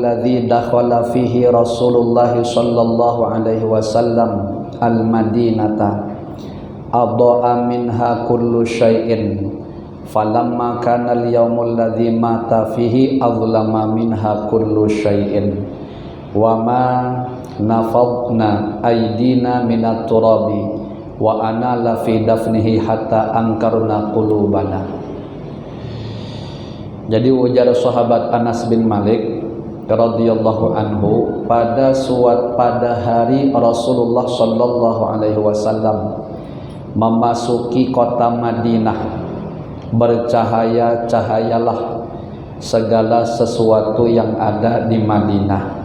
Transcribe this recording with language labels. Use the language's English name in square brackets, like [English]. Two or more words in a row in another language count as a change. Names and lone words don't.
[Arabic] الذي دخل فيه رسول الله صلى الله عليه وسلم المدينة أضاء منها كل شيء فلما كان اليوم الذي مات فيه أظلم منها كل شيء وما نفضنا أيدينا من التراب وإنا لفي دفنه حتى أنكرنا قلوبنا. [Indonesian] Jadi ujar sahabat Anas bin Malik [Arabic] رضي الله عنه, [Indonesian] pada hari Rasulullah [Arabic] صلى الله عليه وسلم [Indonesian] memasuki kota Madinah, bercahaya-cahayalah segala sesuatu yang ada di Madinah.